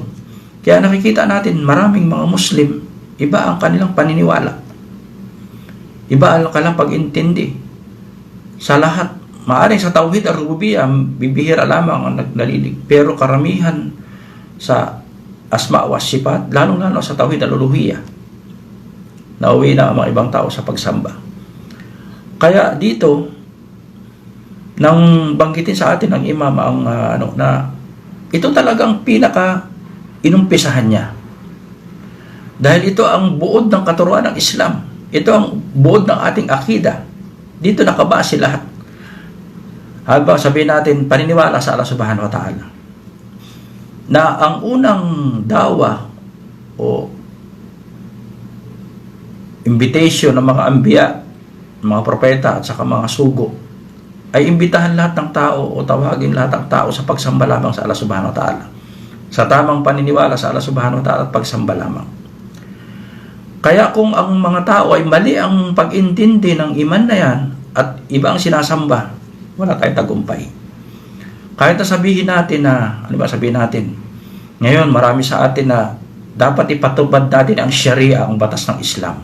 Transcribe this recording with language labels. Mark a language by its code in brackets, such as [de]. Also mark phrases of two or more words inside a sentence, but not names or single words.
[tl] Kaya nakikita natin maraming mga Muslim, iba ang kanilang paniniwala. Iba ang kanilang pag-intindi. Sa lahat, maaaring sa [ar] توحيد الربوبية, [tl] bibihira lamang ang naglalilig. Pero karamihan sa [ar] أسماء وصفات, [tl] lalong-lalo sa [ar] توحيد الألوهية, [tl] nauwi na ang mga ibang tao sa pagsamba. Kaya dito, nang banggitin sa atin ng Imam ang na ito talagang pinaka inumpisahan niya. Dahil ito ang buod ng katuruan ng Islam. Ito ang buod ng ating akida. Dito nakabase lahat. Habang sabihin natin, paniniwala sa Allah [ar] سبحانه وتعالى, [tl] na ang unang dawa o invitation ng mga anbiya, mga propeta at saka mga sugo, ay imbitahan lahat ng tao o tawagin lahat ng tao sa pagsamba lamang sa Allah [ar] سبحانه وتعالى, [tl] sa tamang paniniwala sa Allah [ar] سبحانه وتعالى [tl] at pagsamba lamang. Kaya kung ang mga tao ay mali ang pag-intindi ng iman na yan at iba ang sinasamba, wala tayong tagumpay. Kahit na sabihin natin na, ano ba sabihin natin, ngayon marami sa atin na dapat ipatubad natin ang Sharia, ang batas ng Islam.